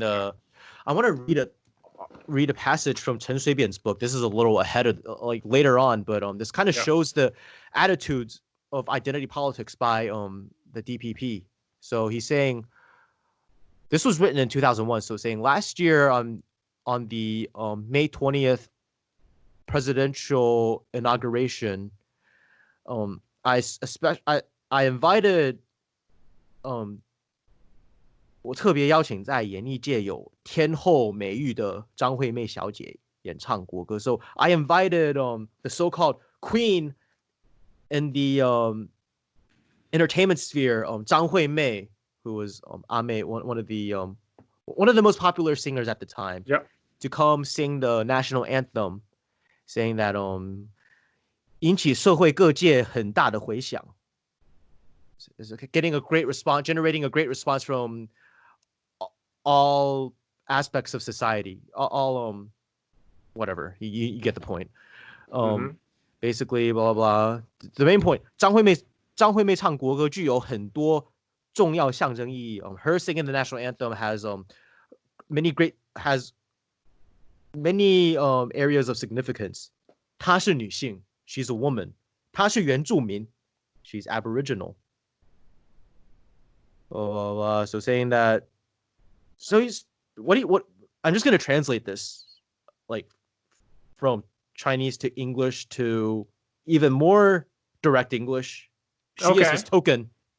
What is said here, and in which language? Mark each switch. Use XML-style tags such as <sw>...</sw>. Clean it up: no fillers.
<en>I want to read a passage from Chen Shui-bian's book. This is a little ahead of like later on, but this kind of Yeah. shows the attitudes of identity politics by the DPP. So he's saying, this was written in 2001. So saying, last year on the May 20th presidential inauguration, I invited</en> <zh>我特别邀请在演艺界有天后美誉的张惠妹小姐演唱国歌。</zh> <en>So I invited the so-called queen in the entertainment sphere, Zhang Hui-mei, who was one of the most popular singers at the time, to come sing the national anthem, saying that</en> <zh>引起社会各界很大的回响。</zh> <en>Getting a great response, generating a great response from all aspects of society, all whatever. You get the point. Basically, blah blah blah. The main point,</en> <zh>张惠妹唱国歌具有很多重要象征意义。</zh> <en>Her singing the national anthem has many areas of significance.</en> <zh>她是女性</zh> <en>she's a woman.</en> <zh>她是原住民</zh> <en>she's Aboriginal. So saying that, so he's what I'm just gonna translate this like from Chinese to English to even more direct English. She is his token.</en>